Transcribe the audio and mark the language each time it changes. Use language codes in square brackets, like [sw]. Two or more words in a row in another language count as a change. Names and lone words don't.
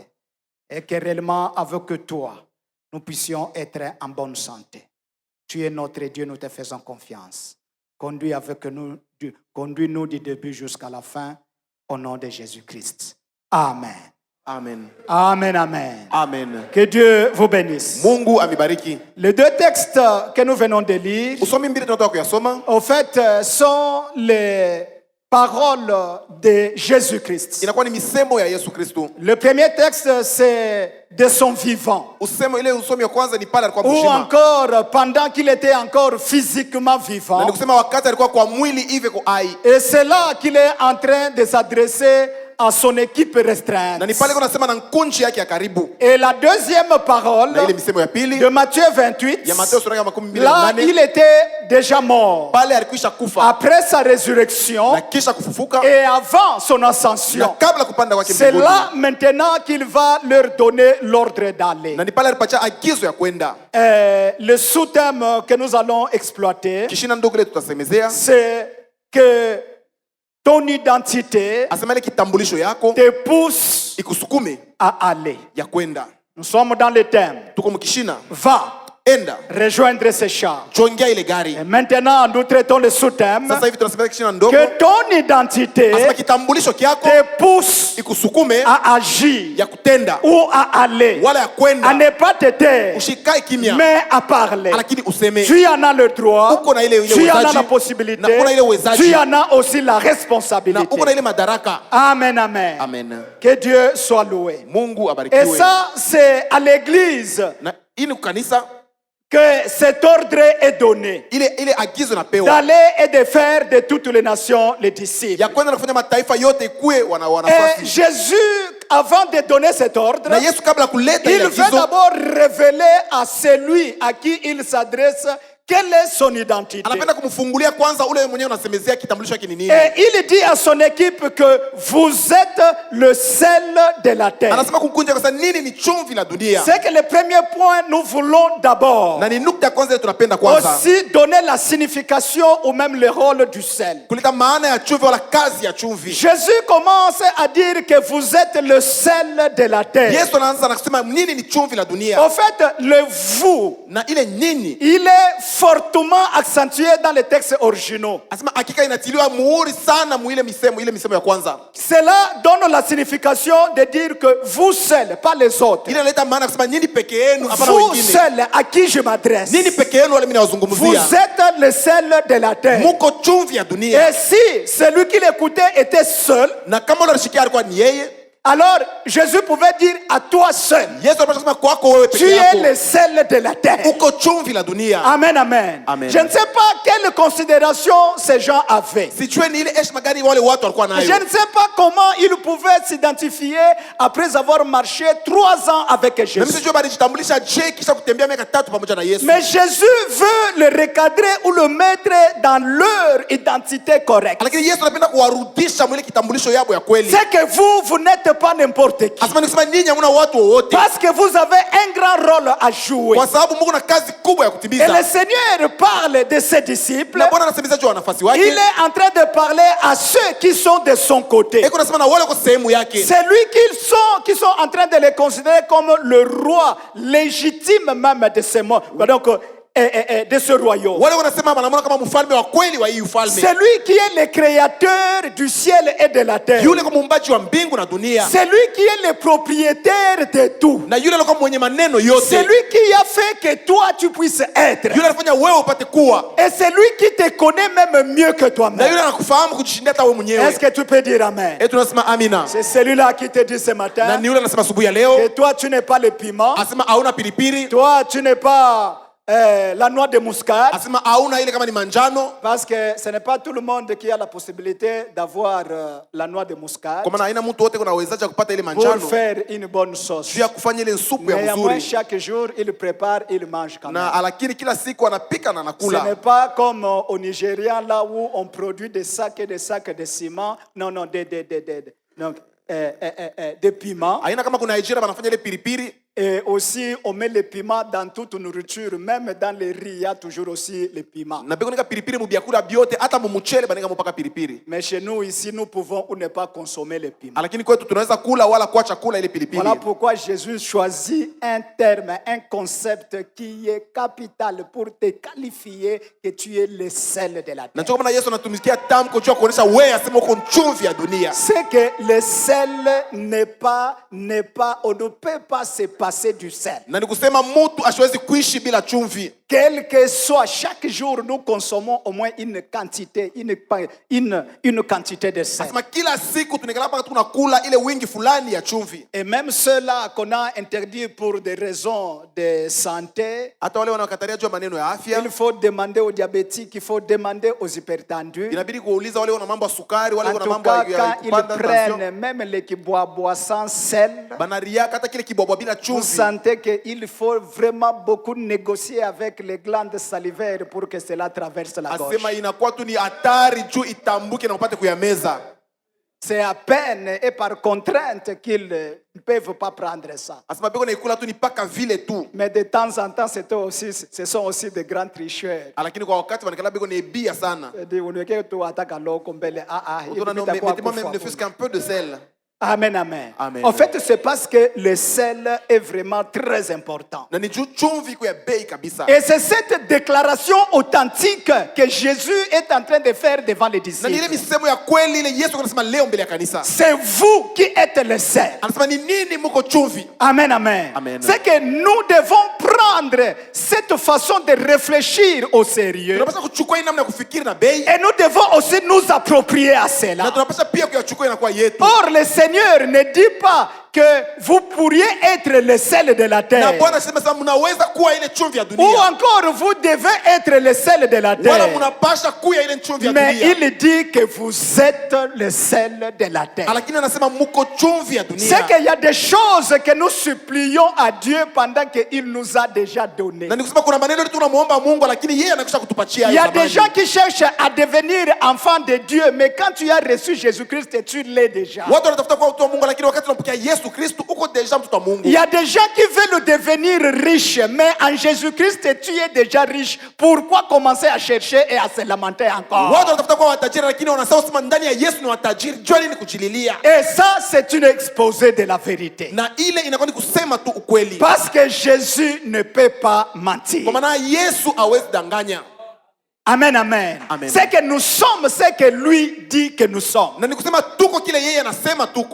[fr] Et que réellement, avec toi, nous puissions être en bonne santé. Tu es notre Dieu, nous te faisons confiance. Conduis-nous du début jusqu'à la fin, au nom de Jésus-Christ. Amen. Amen. Amen, amen. Amen. Que Dieu vous bénisse. [sw] Mungu amibariki. [fr] Les deux textes que nous venons de lire, [sw] Usomi mbili tunatoka kuyasoma [fr] au fait, sont les paroles de Jésus-Christ. [sw] inakuwa ni misemo ya Yesu Kristo. [fr] Le premier texte, c'est de son vivant. [sw] Usemo ile usomi ya kwanza ni pale alikuwa [fr] Ou [sw] mzima. [fr] encore, pendant qu'il était encore physiquement [sw] Na [fr] vivant. [sw] ni kusema wakati alikuwa kwa mwili hivi kwa hai. [fr] Et c'est là qu'il est en train de s'adresser à son équipe restreinte. [sw] Na ni pale kuna sema na nkunji yake ya karibu. [fr] Et la deuxième parole [sw] Na ile misemo ya pili [fr] de Matthieu 28, [sw] ya Mateo sura ya 28. [fr] là, il était déjà mort. [sw] Pale alikwisha kufa [fr] Après sa résurrection [sw] na kisha kufufuka [fr] et avant son [sw] na [fr] ascension. [sw] kabla kupanda kwake [fr] C'est [sw] mbinguni. [fr] là maintenant qu'il va leur donner l'ordre d'aller. [sw] Na ni pale alipatia agizo ya kwenda. [fr] Le sous-thème que nous allons exploiter, [sw] Kishina ndogo ile tutasemezea [fr] c'est que ton identité [sw] asema ile kitambulisho yako [fr] te pousse [sw] ikusukume [fr] à aller. [sw] ya kwenda. [fr] Nous sommes dans le thème. [sw] Tuko mkishina [fr] Va [sw] enda [fr] rejoindre ces chars. [sw] jongea ile gari. [fr] Et maintenant, nous traitons le sous-thème [sw] Sasa hivi tunasemea kishina ndogo [fr] que ton identité [sw] asema kitambulisho kyako [fr] te pousse [sw] ikusukume [fr] à agir [sw] ya kutenda [fr] ou à aller, [sw] wala ya [fr] à [sw] kwenda. [fr] ne pas te taire, [sw] Usikae kimya [fr] mais à parler. [sw] lakini useme. [fr] Tu en as le droit, [sw] Uko na ile [fr] tu en as [sw] uwezaji, [fr] la possibilité, [sw] na uko na ile uwezaji, [fr] tu en as aussi la [sw] na [fr] responsabilité. [sw] uko na ile madaraka. [fr] Amen, amen. Amen. Que Dieu soit loué. [sw] Mungu [fr] Et [sw] abarikiwe. [fr] ça, c'est à l'église [sw] Na hii ni kanisa [fr] que cet ordre est donné. [sw] ile agizo napewa [fr] D'aller et de faire de toutes les nations les disciples. [sw] ya kwenda na kufanya mataifa yote ikuwe [fr] Et [sw] wanafunzi. [fr] Jésus, avant de donner cet ordre, [sw] Na Yesu kabla kuleta [fr] il [sw] ile [fr] veut [sw] agizo [fr] d'abord révéler à celui à qui il s'adresse quelle est son identité. [sw] anapenda kumfungulia kwanza ule mwenyewe unasemezea kitambulisho yake ni nini. [fr] Et il dit à son équipe que vous êtes le sel de la terre. [sw] Anasema kumkunja kwa sababu nini ni chumvi la dunia. [fr] C'est que le premier point, nous voulons d'abord [sw] Na ni nukta ya kwanza ile tunapenda kwanza. [fr] aussi donner la signification ou même le rôle du sel. [sw] Kuleta maana ya chumvi wala kazi ya chumvi. [fr] Jésus commence à dire que vous êtes le sel de la terre. [sw] Yesu anaanza na kusema nini ni chumvi la dunia. [fr] En fait, le vous, [sw] Na ile nini [fr] il est fortement accentué dans les textes originaux. [sw] anasema hakika inatiliwa muhuri sana ile misemo ya kwanza. [fr] Cela donne la signification de dire que vous seuls, pas les autres. [sw] Ile inaleta maana kusema nini peke yenu hapana [fr] Vous [sw] wengine. [fr] seuls à qui je m'adresse. [sw] Nini peke yenu wale mimi [fr] Vous [sw] nawazungumzia. [fr] êtes le sel de la terre. [sw] Muko chumvi ya dunia. [fr] Et si celui qui l'écoutait était seul, [sw] Na kama ule alishikia alikuwa ni yeye, [fr] alors Jésus pouvait dire à toi seul, [sw] Yesu anapaswa kusema kwako wewe [fr] tu [sw] peke [fr] es [sw] yako. [fr] le sel de la terre. [sw] Uko chumvi la dunia. [fr] Amen, amen. Amen. Je ne sais pas quelle considération ces gens avaient. [sw] Sijue ni ile heshima gani wale watu walikuwa [fr] Je [sw] nayo. [fr] ne sais pas comment ils pouvaient s'identifier après avoir marché 3 ans avec [sw] Na mimi [fr] Jésus. [sw] sijue bali jitambulisha je kisha kutembea miaka 3 pamoja na Yesu. [fr] Mais Jésus veut le recadrer ou le mettre dans leur identité correcte. [sw] Lakini Yesu anapenda kuwarudisha mwile kitambulisho yabo ya kweli. [fr] C'est que vous n'êtes pas n'importe qui. [sw] Asema nikisema ninyi hamna watu wowote. [fr] Parce que vous avez un grand rôle à jouer. [sw] Kwa sababu Mungu na kazi kubwa ya [fr] Et [sw] kutimiza. [fr] le Seigneur parle de ses disciples. [sw] Na Bwana anasemeza juu ya nafasi [fr] Il [sw] wake. [fr] est en train de parler à ceux qui sont de son côté. [sw] Eko nasema na wale kwa sehemu yake. [fr] C'est lui qui sont en train de les considérer comme le roi légitime même de ce monde. Donc, de ce royaume. [sw] Wale wanasema wanamwona kama mfalme wa kweli wa hii ufalme. [fr] C'est lui qui est le créateur du ciel et de la terre. [sw] Yule kwa muumbaji wa mbingu na dunia. [fr] C'est lui qui est le propriétaire de tout. [sw] Na yule alikuwa mwenye maneno yote. [fr] C'est lui qui a fait que toi tu puisses être. [sw] Yule alifanya wewe upate kuwa. [fr] Et c'est lui qui te connaît même mieux que [sw] Na [fr] toi-même. [sw] yule anakufahamu kujishindia hata wewe mwenyewe. [fr] Est-ce que tu peux dire amen? [sw] Et tunasema amina. [fr] C'est celui-là qui te dit ce [sw] Na [fr] matin [sw] ni yule anasema asubuhi ya leo, [fr] que toi tu n'es pas le piment, [sw] asema hauna pilipili, [fr] toi tu n'es pas la noix de muscade, [sw] asema hauna ile kama ni manjano, [fr] parce que ce n'est pas tout le monde qui a la possibilité d'avoir la noix de muscade [sw] kwa maana haina mtu wote kuna uwezaji wa kupata ile [fr] pour [sw] manjano [fr] faire une bonne sauce. [sw] juu ya kufanya ile supu ya [fr] Néanmoins, [sw] mzuri. [fr] chaque jour, il prépare, il mange quand même. [sw] Na lakini kila siku anapika na [fr] Ce n'est [sw] anakula. [fr] pas comme au Nigeria, là où on produit des sacs et des sacs de ciment. Non, non, des piments. [sw] Haina kama kuna Nigeria wanafanya ile pilipili [fr] Et aussi, on met le piment dans toute nourriture. Même dans les riz, il y a toujours aussi le piment. [sw] Na beko nika pilipili mu byakula byote hata mu mchele baneka mupaka pilipili. [fr] Mais chez nous, ici, nous pouvons ou ne pas consommer le piment. [sw] Lakini kwetu tunaweza kula wala kuacha kula ile pilipili. [fr] Voilà pourquoi Jésus choisit un terme, un concept qui est capital pour te qualifier que tu es le sel de la [sw] Na [fr] terre. [sw] ndio maana Yesu anatumikia tamko juu kuonesha wewe asema uko chumvi ya dunia. [fr] C'est que le sel n'est pas, on ne peut pas se passer du sel. [sw] Na nikusema mtu asiwezi kuishi bila chumvi. [fr] Quel que soit, chaque jour, nous consommons au moins une quantité de sel. [sw] Asema kila siku tunaikala paka tunakula ile wingi fulani ya chumvi. [fr] Et même ceux-là qu'on a interdit pour des raisons de santé, [sw] Hata wale wanaokataria juu ya maneno ya afya, [fr] il faut demander aux diabétiques, il faut demander aux hypertendus. [sw] inabidi kuuliza wale wana mambo ya sukari, wale [fr] En [sw] wana [fr] tout [sw] mambo [fr] cas, [sw] ya [fr] quand ils [sw] kupanda tension. [fr] prennent même les qui boivent sans sel, [sw] Banariaka hata kile kibwabwa bila [fr] vous [sw] chumvi. [fr] sentez qu'il faut vraiment beaucoup négocier avec les glandes salivaires pour que cela traverse la gorge. [sw] Asema inakuwa tu ni hatari juu itambuke na upate kuyameza. [fr] C'est à peine et par contrainte qu'ils ne peuvent pas prendre ça. [sw] Asema beko naikula tu ni paka vile tu. [fr] Mais de temps en temps, ce sont aussi de grands tricheurs. [sw] Lakini kwa wakati wanakala beko naibia sana. Utona no [fr] mettez-moi même ne fût-ce qu'un peu de sel. Amen, amen. Amen. En fait, c'est parce que le sel est vraiment très important. [sw] Na ni juu chumvi kwa bei kabisa. [fr] Et c'est cette déclaration authentique que Jésus est en train de faire devant les [sw] Na ni ile [fr] disciples. [sw] misemo ya kweli ile Yesu anasema leo mbele ya kanisa. [fr] C'est vous qui êtes le sel. [sw] Anasema ni nini muko chumvi? [fr] Amen, amen. Amen. C'est que nous devons prendre cette façon de réfléchir au sérieux. [sw] Tunapaswa kuchukua hii namna ya kufikiri na bei. [fr] Et nous devons aussi nous approprier à [sw] Na [fr] cela. [sw] tunapaswa pia kuyachukua inakuwa yetu. [fr] Or, le Seigneur ne dit pas que vous pourriez être le sel de la [sw] Na [fr] terre. [sw] Bwana anasema sasa mnaweza kuwa ile chumvi ya [fr] Ou [sw] dunia. [fr] encore, vous devez être le sel de la [sw] Wala [fr] terre. [sw] mnapasha kuya ile chumvi ya [fr] Mais [sw] dunia. [fr] il dit que vous êtes le sel de la terre. [sw] Lakini anasema muko chumvi ya [fr] C'est [sw] dunia. [fr] qu'il y a des choses que nous supplions à Dieu pendant qu'il nous a déjà données. [sw] Na nikusema kuna maneno yetu tunamuomba Mungu lakini yeye anakwisha kutupatia [fr] Il y [sw] hayo [fr] a des [sw] zamani. [fr] gens qui cherchent à devenir enfants de Dieu, mais quand tu as reçu Jésus-Christ, tu l'es déjà. [sw] Watu wanatafuta kuwa mtu wa Mungu lakini wakati unapokea Yesu Kristo uko deja mtu wa Mungu. [fr] Il y a des gens qui veulent devenir riches, mais en Jésus-Christ, tu es déjà riche. Pourquoi commencer à chercher et à se lamenter encore? [sw] Watu wanatafuta kuwa watajiri lakini wanasahau sema ndani ya Yesu ni watajiri. Jua nini kujililia? [fr] Et ça, c'est une exposé de la vérité. [sw] Na ile inakuwa ni kusema tu ukweli. [fr] Parce que Jésus ne peut pas mentir. [sw] Kwa maana Yesu hawezi danganya. [fr] Amen, amen. Amen. C'est que nous sommes ce que lui dit que nous sommes. [sw] Na nikusema tuko kile yeye anasema tuko.